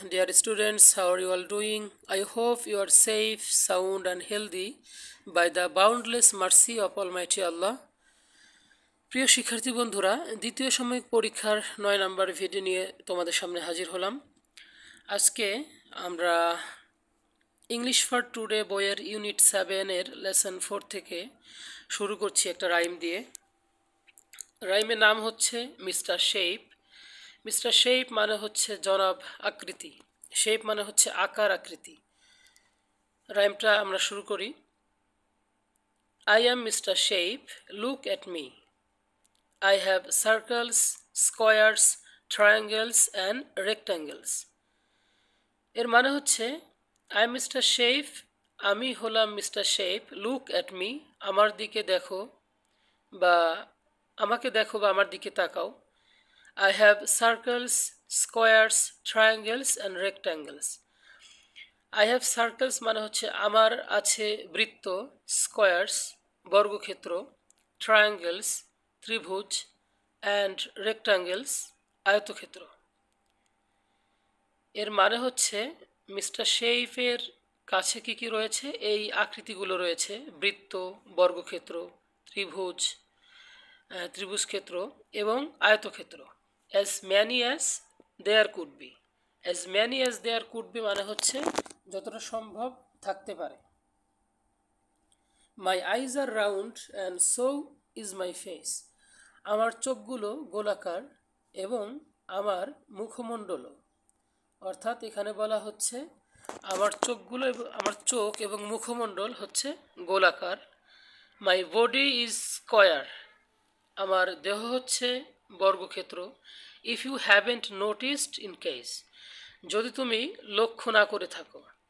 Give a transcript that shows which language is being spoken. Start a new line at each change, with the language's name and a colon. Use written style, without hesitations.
English: Dear students, how are you all doing? I hope you are safe, sound, and healthy by the boundless mercy of Almighty Allah.
Bangla: প্রিয় শিক্ষার্থী বন্ধুরা, দ্বিতীয় সাময়িক পরীক্ষার 9 নম্বর video নিয়ে তোমাদের সামনে হাজির হলাম। আজকে আমরা ইংলিশ ফর টুডে বইয়ের ইউনিট 7 এর লেসন 4 থেকে শুরু করছি একটা রাইম দিয়ে। রাইমের নাম হচ্ছে মিস্টার শেপ। মিস্টার শেপ মানে হচ্ছে জনাব আকৃতি। শেপ মানে হচ্ছে আকার আকৃতি। রাইমটা আমরা শুরু করি।
English: I am mister shape, look at me. I have circles, squares, triangles and rectangles.
Bangla: এর মানে হচ্ছে
English: I am mister shape,
Bangla: আমি হলাম mister shape,
English: look at me,
Bangla: আমার দিকে দেখো বা আমাকে দেখো বা আমার দিকে তাকাও।
English: I have circles, squares, triangles and rectangles. I have circles
Bangla: মানে হচ্ছে আমার আছে বৃত্ত, স্কোয়ার্স বর্গক্ষেত্র, ট্রায়াঙ্গেলস ত্রিভুজ অ্যান্ড রেক্ট্যাঙ্গেলস আয়তক্ষেত্র। এর মানে হচ্ছে মিস্টার শেইফের কাছে কি কি রয়েছে? এই আকৃতিগুলো রয়েছে: বৃত্ত, বর্গক্ষেত্র, ত্রিভুজ, ত্রিভুজক্ষেত্র এবং আয়তক্ষেত্র।
English: as many as there could be, as many as there could be
Bangla: মানে হচ্ছে যতটা সম্ভব থাকতে পারে।
English: my eyes are round and so is my face,
Bangla: আমার চোখগুলো গোলাকার এবং আমার মুখমণ্ডলও। অর্থাৎ এখানে বলা হচ্ছে আমার চোখগুলো আমার চোখ এবং মুখমণ্ডল হচ্ছে গোলাকার।
English: my body is square,
Bangla: আমার দেহ হচ্ছে বর্গক্ষেত্র।
English: if you haven't noticed in case,
Bangla: যদি তুমি লক্ষ্য না করে থাকো।